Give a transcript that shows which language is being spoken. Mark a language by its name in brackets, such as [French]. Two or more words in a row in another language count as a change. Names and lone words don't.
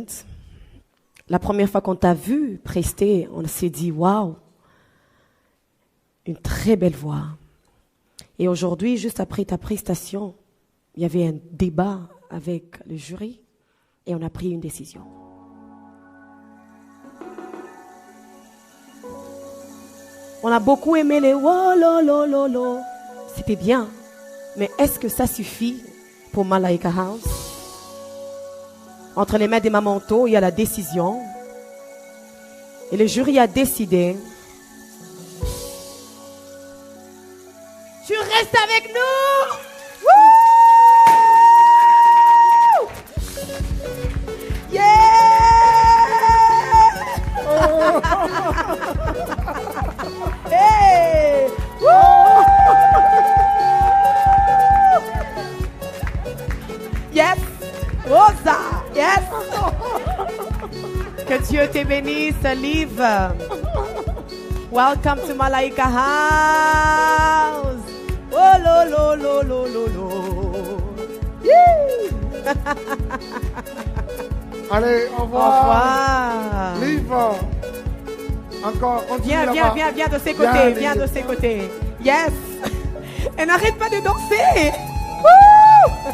[French] La première fois qu'on t'a vu prester, on s'est dit, waouh, une très belle voix. Et aujourd'hui, juste après ta prestation, il y avait un débat avec le jury et on a pris une décision. On a beaucoup aimé les oh lo lo lo lo. C'était bien, mais est-ce que ça suffit pour Malaika House? Entre les mains des Mamanto, il y a la décision. Et le jury a décidé. Tu restes avec nous? Woo! Yeah! Hey! Woo! Yes! Rosa! Yes! Que Dieu te bénisse, Liv. [English] Welcome to Malaika House. Oh lo lo lo lo lo lo. [French] Allez, au revoir. Au revoir. Liv. Encore, continue là-bas. Viens de ses côtés, viens de ses côtés. Yes! Elle n'arrête pas de danser. Woo!